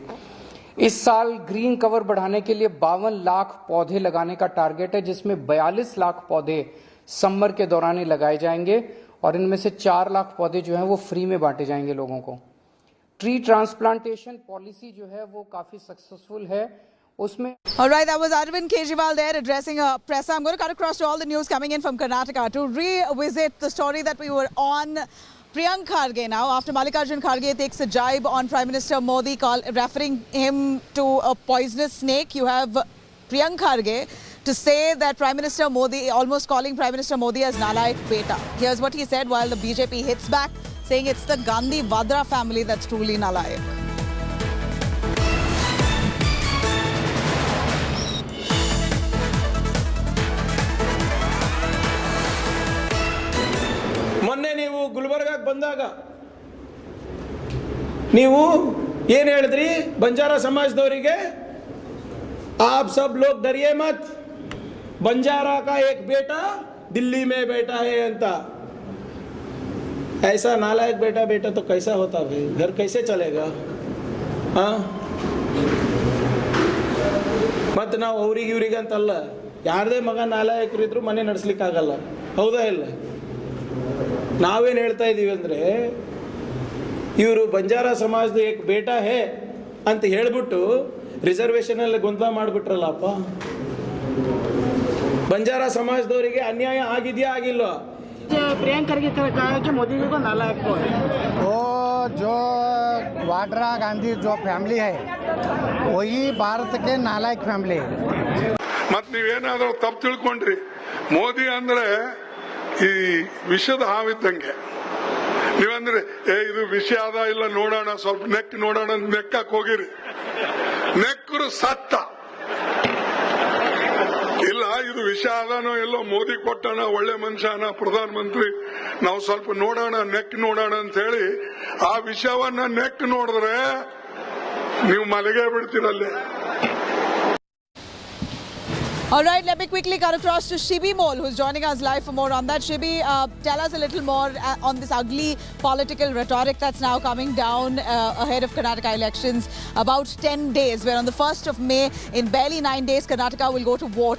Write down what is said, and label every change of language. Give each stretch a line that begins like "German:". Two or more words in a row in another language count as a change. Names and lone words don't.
Hindi: इस साल
English: green cover
Hindi: बढ़ाने के लिए 52 लाख पौधे लगाने का टारगेट है, जिसमें 42 लाख पौधे समर के दौरान ही लगाए जाएंगे और इनमें से 4 लाख पौधे जो हैं वो फ्री में बांटे जाएंगे लोगों को।
English: tree transplantation policy
Hindi: जो है वो काफी सक्सेसफुल है। उसमें
English: All right, that was Arvind Kejriwal there addressing a press. I'm going to cut across to all the news coming in from Karnataka to revisit the story that we were on. Priyank Kharge now, after Mallikarjun Kharge takes a jibe on Prime Minister Modi, referring him to a poisonous snake. You have Priyank Kharge to say that Prime Minister Modi, almost calling Prime Minister Modi as Nalayak Beta. Here's what he said while the BJP hits back, saying it's the Gandhi Vadra family that's truly Nalayak.
Kannada: ಮೊನ್ನೆ ನೀವು ಗುಲ್ಬರ್ಗಾಗೆ ಬಂದಾಗ ನೀವು ಏನು ಹೇಳಿದ್ರಿ? ಬಂಜಾರ ಸಮಾಜದವರಿಗೆ
Hindi: आप सब लोग डरिए मत, बंजारा का एक बेटा दिल्ली में बैठा है अंता। ऐसा नालायक बेटा बेटा तो कैसा होता भाई, घर कैसे चलेगा? हाँ, मत
Kannada: ನಾವು ಅವ್ರಿಗೆ ಇವ್ರಿಗೆ ಅಂತಲ್ಲ, ಯಾರದೇ ಮಗ ನಾಲಾಯಕರು ಇದ್ರು ಮನೆ ನಡೆಸಲಿಕ್ಕಾಗಲ್ಲ, ಹೌದಾ ಇಲ್ಲ? ನಾವೇನು ಹೇಳ್ತಾ ಇದ್ದೀವಿ ಅಂದರೆ, ಇವರು ಬಂಜಾರ ಸಮಾಜದ
Hindi: एक बेटा है
Kannada: ಅಂತ ಹೇಳ್ಬಿಟ್ಟು ರಿಸರ್ವೇಷನಲ್ಲಿ ಗೊಂದಲ ಮಾಡಿಬಿಟ್ರಲ್ಲಪ್ಪ. ಬಂಜಾರ ಸಮಾಜದವರಿಗೆ ಅನ್ಯಾಯ ಆಗಿದೆಯಾ ಆಗಿಲ್ವಾ?
Hindi: प्रियंका खरगे कहा है कि मोदी जी को नालायक को है। वो जो वाड्रा गांधी जो फैमिली है वही भारत के नालायक फैमिली है।
Kannada: ಮತ್ತು ನೀವೇನಾದರೂ ತಪ್ಪು ತಿಳ್ಕೊಂಡ್ರಿ, ಮೋದಿ ಅಂದ್ರೆ ಈ ವಿಷದ ಹಾವಿದ್ದಂಗೆ. ನೀವಂದ್ರೆ ಇದು ವಿಷ ಅದ ಇಲ್ಲ ನೋಡೋಣ, ಸ್ವಲ್ಪ ನೆಕ್ ನೋಡೋಣ ನೆಕ್ಕಕ್ಕೆ ಹೋಗಿರಿ, ನೆಕ್ಕರು ಸತ್ತ. ಇಲ್ಲ ಇದು ವಿಷ ಅದಾನೋ ಎಲ್ಲೋ ಮೋದಿ ಕೊಟ್ಟಣ, ಒಳ್ಳೆ ಮನುಷ್ಯನ ಪ್ರಧಾನ ಮಂತ್ರಿ, ನಾವು ಸ್ವಲ್ಪ ನೋಡೋಣ ನೆಕ್ ನೋಡೋಣ ಅಂತ ಹೇಳಿ ಆ ವಿಷಯವನ್ನ ನೆಕ್ ನೋಡಿದ್ರೆ ನೀವು ಮಲಗೇ ಬಿಡ್ತೀರಲ್ಲೇ.
English: All right, let me quickly cut across to Shibi Mol, who's joining us live for more on that. Shibi, tell us a little more on this ugly political rhetoric that's now coming down ahead of Karnataka elections. About 10 days, where on the 1st of May, in barely 9 days, Karnataka will go to vote.